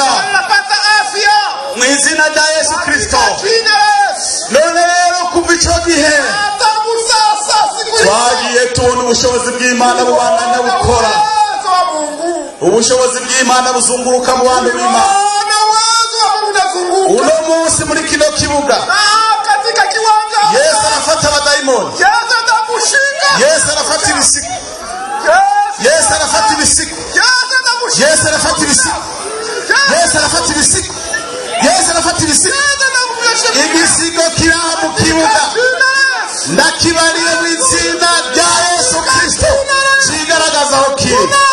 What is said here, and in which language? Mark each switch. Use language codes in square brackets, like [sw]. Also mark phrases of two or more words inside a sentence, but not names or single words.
[sw] anapata afya [rn] mu izina rya Yesu Kristo. [sw] jina Yesu. [rn] None rero kuva ico gihe [sw] Tangu sasa siku [rn] twagiye tubona ubushobozi bw'Imana bubandanya bukora, ubushobozi bw'Imana buzunguruka mu bantu b'Imana. Uno munsi muri kino kibuga [sw] katika kiwanja [rn] Yesu arafata abadayimoni, [sw] Yesu atakushika, [rn] Yesu arafata ibisigo, Yesu arafata ibisigo, Yesu arafata ibisigo, Yesu arafata ibisigo, Yesu arafata ibisigo. Igisigo kiraha mu kibuga ndakibariye mu izina rya Yesu Kristo, kigaragaza aho kiri.